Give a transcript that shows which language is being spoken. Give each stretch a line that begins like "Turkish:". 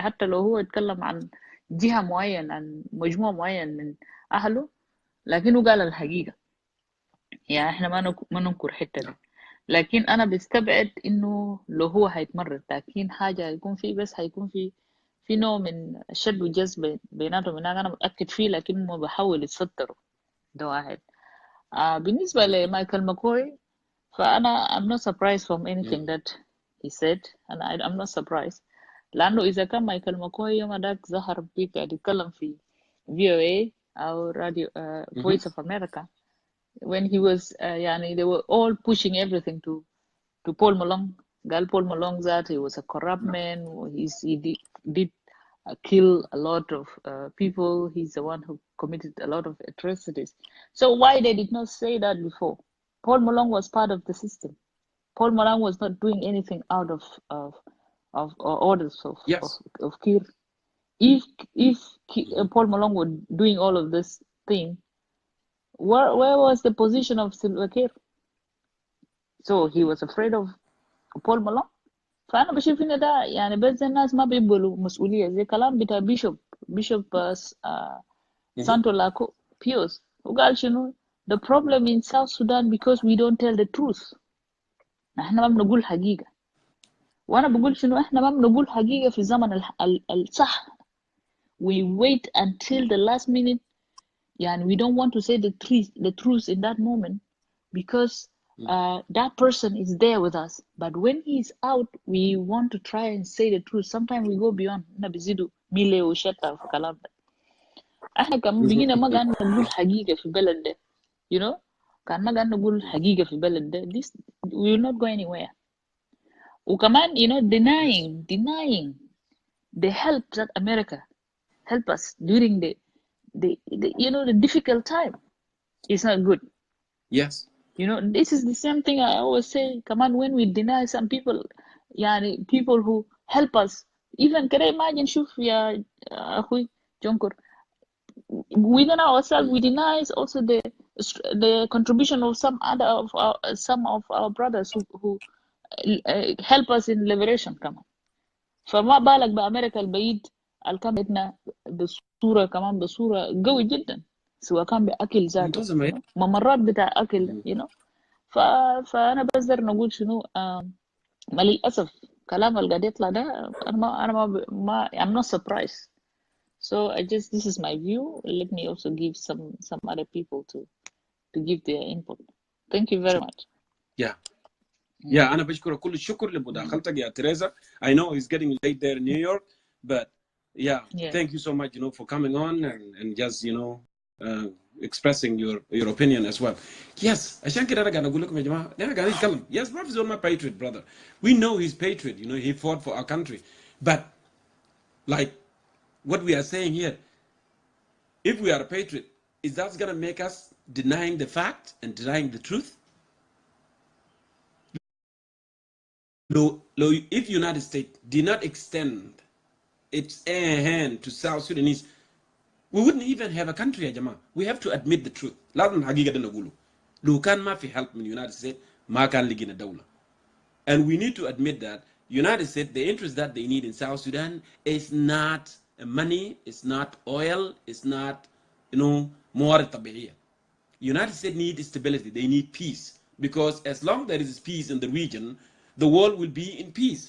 Arabic: حتى لو هو يتكلم عن جهة معين عن مجموعة معين من أهله, لكنه قال الحقيقة. يعني إحنا ما ننكر حتة دي. لكن أنا بستبعد إنه لو هو هيتمرد, لكن حاجة هيكون فيه بس هيكون في نوع من الشد والجذب بيناتهم. أنا متأكد فيه, لكنه بحاول يتستروا. ده واحد. بالنسبة لمايكل ماكوي, فأنا
English: I'm not surprised from anything that he said, and I'm not surprised.
Arabic: لأنه إذا كان مايكل ماكوي يوم ذاك ظهر بيك يتكلم في VOA أو راديو
English: Voice of America, when he was
Arabic: يعني
English: they were all pushing everything to Paul Malone.
Arabic: قال
English: Paul Malone that he was a corrupt man. He did kill a lot of people. He's the one who committed a lot of atrocities. So why they did not say that before? Paul Malone was part of the system. Paul Malone was not doing anything out of orders of Kir. if Paul Malone was doing all of this thing, where was the position of Silva Kiir? So he was afraid of Paul Malone.
Arabic: فأنا بشوف إن ده يعني بس الناس ما بيقبلوا مسؤولية زي كلام بتاع بيشوب سانتو لاكو بيوس وقال شنو
English: the problem in South Sudan because we don't tell the truth.
Arabic: احنا ما بنقول حقيقة. وانا بقول شنو احنا ما بنقول حقيقة في الزمن الصح.
English: We wait until the last minute
Arabic: يعني
English: we don't want to say the truth in that moment because that person is there with us, but when he's out we want to try and say the truth. Sometimes we go beyond
Arabic: احنا بيزيدوا ميلي وشتا في كلام ده. احنا كمان بقينا ما قاعد نقول حقيقة في البلد ده
English: you know
Arabic: كان ما قاعد نقول حقيقة في البلد ده
English: this we will not go anywhere.
Arabic: وكمان
English: you know denying the help that America help us during the you know the difficult time is not good. Yes. You know, this is the same thing I always say. Come on, when we deny some people,
Arabic: يعني
English: people who help us, even can I imagine
Arabic: شوف يا أخوي
English: Jongkor, within ourselves we deny also the contribution of some of our brothers who help us in liberation
Arabic: كمان. فما بالك بأمريكا البعيد اللي كان بيتنا بصورة كمان بصورة قوي جدا سواء كان بأكل ذاته
English: you know?
Arabic: ممرات بتاع أكل
English: you know
Arabic: فأنا بقدر نقول شنو ما للأسف كلام اللي قاعد يطلع ده أنا ما
English: I'm not surprised. So I just this is my view. Let me also give some other people to give their input. Thank you very much. Yeah. Yeah,
Arabic: أنا بشكر كل الشكر لمداخلتك يا تريزا.
English: I know it's getting late there in New York, but yeah, thank you so much, you know, for coming on and just, you know, expressing your opinion as well. Yes,
Arabic: عشان كده أنا قاعد أقول لكم يا جماعة، أنا قاعد أتكلم.
English: Yes, Prof is on my patriot, brother. We know he's patriot, you know, he fought for our country. But like what we are saying here, if we are a patriot, is that going to make us denying the fact and denying the truth? If United States did not extend its hand to South Sudanese, we wouldn't even have a country
Arabic: يا جماعة.
English: We have to admit the truth.
Arabic: لازم حقيقة ده نقوله. لو كان ما في help من United States ما كان لقينا دولة.
English: And we need to admit that United States, the interest that they need in South Sudan is not money, it's not oil, it's not, you know,
Arabic: موارد طبيعية.
English: United States need stability. They need peace. Because as long there is peace in the region, the world will be in peace.